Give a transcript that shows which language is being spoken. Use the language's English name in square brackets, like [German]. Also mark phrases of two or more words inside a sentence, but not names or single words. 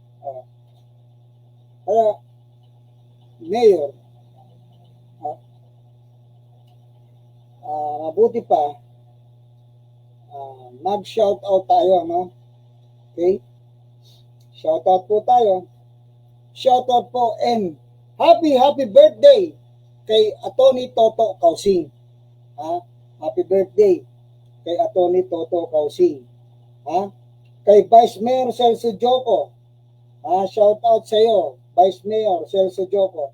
[Filipino] Kaya, Mayor, mabuti pa, mag- [English] shout out [Filipino] tayo, no? Okay? [English] Shout out [Filipino] po tayo. [English] Shout out po and happy birthday kay Atty. Toto Kausing. Happy birthday kay Atty. Toto Kausing. [Filipino] Kay Vice Mayor Celso Joko. [English] Shout out [Filipino] sa iyo, Vice Mayor Celso Joko.